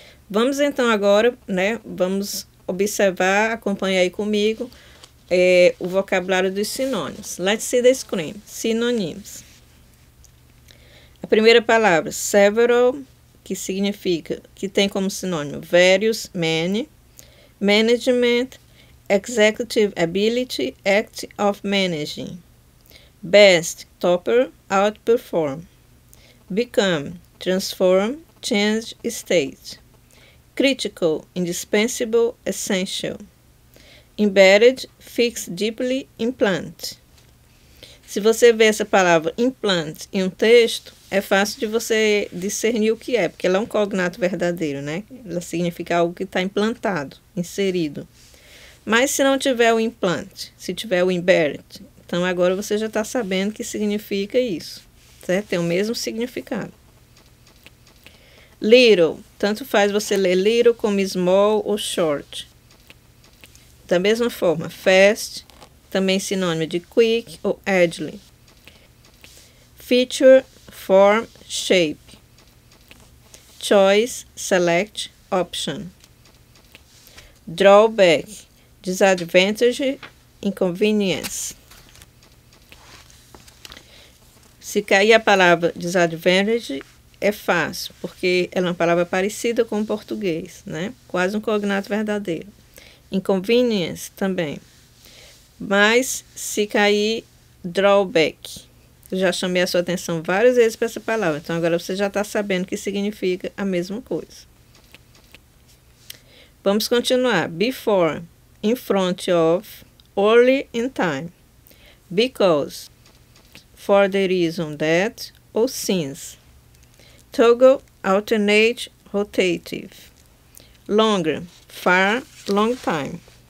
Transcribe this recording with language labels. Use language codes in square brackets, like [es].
[pt] Vamos, então, agora, né? Vamos observar, acompanhar aí comigo, o vocabulário dos sinônimos. [en] Let's see the screen. [pt] Sinônimos. A primeira palavra, several, que significa, que tem como sinônimo various, many. [en] Management, executive ability, act of managing. Best, topper, outperform. Become, transform, change state. Critical, indispensable, essential. Embedded, fix deeply, implant. [pt] Se você vê essa palavra implant em um texto, é fácil de você discernir o que é, porque ela é um cognato verdadeiro, né? Ela significa algo que está implantado, inserido. Mas se não tiver o implant, se tiver o embedded, então agora você já está sabendo que significa isso, certo? Tem o mesmo significado. Little, tanto faz você ler little como small ou short. Da mesma forma, fast, também sinônimo de quick ou agile. [en] Feature, form, shape. Choice, select, option. Drawback, disadvantage, inconvenience. [pt] Se cair a palavra disadvantage, é fácil, porque ela é uma palavra parecida com o português, né? Quase um cognato verdadeiro. Inconvenience também. Mas se cair drawback, eu já chamei a sua atenção várias vezes para essa palavra, então agora você já está sabendo que significa a mesma coisa. Vamos continuar. [en] Before, in front of, early in time. Because, for the reason that, [pt] ou [en] since. Toggle, alternate, rotative. Longer, far, long time.